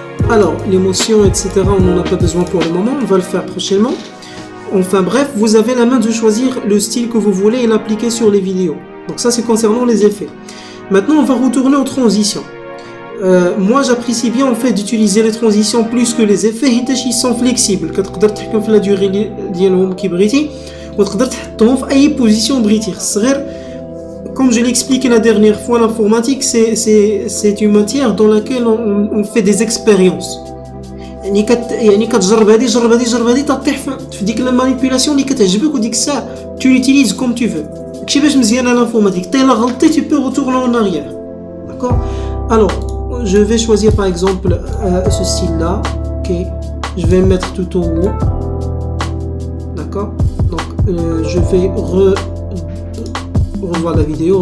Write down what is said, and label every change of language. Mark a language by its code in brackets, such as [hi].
[fr] Alors, l'émotion, etc., on n'en a pas besoin pour le moment, on va le faire prochainement. Enfin bref, vous avez la main de choisir le style que vous voulez et l'appliquer sur les vidéos. Donc ça, c'est concernant les effets. Maintenant, on va retourner aux transitions. Moi, j'apprécie bien en fait d'utiliser les transitions plus que les effets, ils sont flexibles. [ar] كتقدر تحكم في [fr] la durée [ar] ديالهم كي بغيتي وتقدر تحطهم في أي position بغيتي. [fr] Comme je l'ai expliqué la dernière fois, l'informatique, c'est une matière dans laquelle on fait des expériences. [ar] يعني كتجرب هذه جرب هذه تطيح في ديك لا مانيبيولاسيون اللي كتعجبك وديك الساعه [fr] tu l'utilises comme tu veux. [ar] داكشي باش مزيانه l'informatique. [fr] T'es [ar] غلطتي [fr] tu peux retourner en arrière. D'accord? Alors, je vais choisir par exemple ce style-là. Ok, je vais le mettre tout en haut. D'accord? Donc, je vais revoir la vidéo.